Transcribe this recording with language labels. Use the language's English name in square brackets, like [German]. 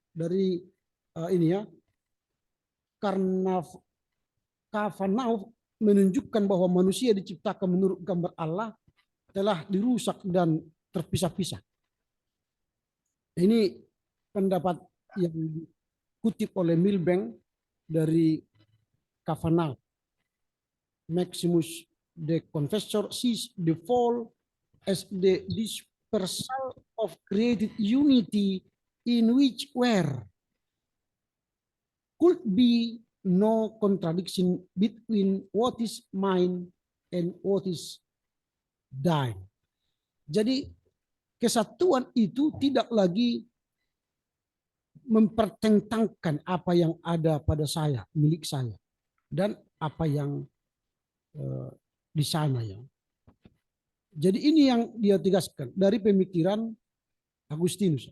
[Indonesian] Dari ini ya, karena Kavanaugh menunjukkan bahwa manusia diciptakan menurut gambar Allah telah dirusak dan terpisah-pisah. Ini pendapat yang dikutip oleh Milbank dari Kavanaugh. [English] Maximus the Confessor sees the fall as the dispersal of created unity in which where could be no contradiction between what is mine and what is thine. [Indonesian] Jadi kesatuan itu tidak lagi mempertentangkan apa yang ada pada saya, milik saya, dan apa yang di sana ya. Jadi ini yang dia tegaskan dari pemikiran Agustinus.